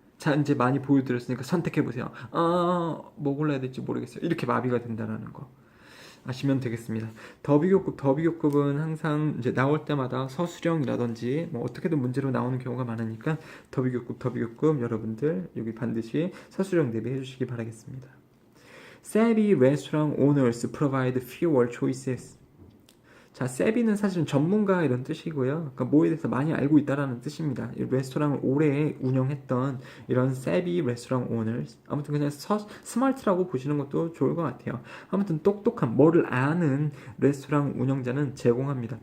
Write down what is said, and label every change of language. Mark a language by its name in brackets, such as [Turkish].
[Korean] 자, 이제 많이 보여드렸으니까 선택해보세요. 뭐 골라야 될지 모르겠어요. 이렇게 마비가 된다라는 거 아시면 되겠습니다. 더비교급은 항상 이제 나올 때마다 서술형이라든지 뭐 어떻게든 문제로 나오는 경우가 많으니까 더비교급 여러분들 여기 반드시 서술형 대비해 주시기 바라겠습니다. [English] Savvy restaurant owners provide fewer choices. [Korean] 자, 세비는 사실은 전문가 이런 뜻이고요. 그러니까 뭐에 대해서 많이 알고 있다라는 뜻입니다. 이 레스토랑을 오래 운영했던 이런 세비 레스토랑 오너. 아무튼 그냥 스마트라고 보시는 것도 좋을 것 같아요. 아무튼 똑똑한 뭐를 아는 레스토랑 운영자는 제공합니다.